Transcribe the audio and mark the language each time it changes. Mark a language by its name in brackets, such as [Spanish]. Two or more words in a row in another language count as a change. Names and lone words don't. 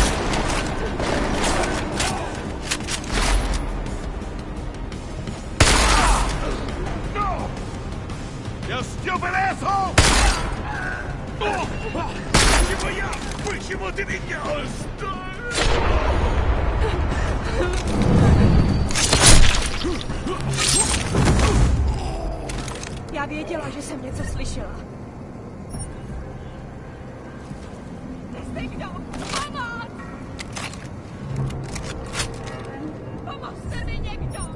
[English] You stupid asshole! [Russian] Почему я? Почему ты меня [Czech] Já věděla, že jsem něco slyšela. Jste kdo? Pomoc! Pomozte mi někdo!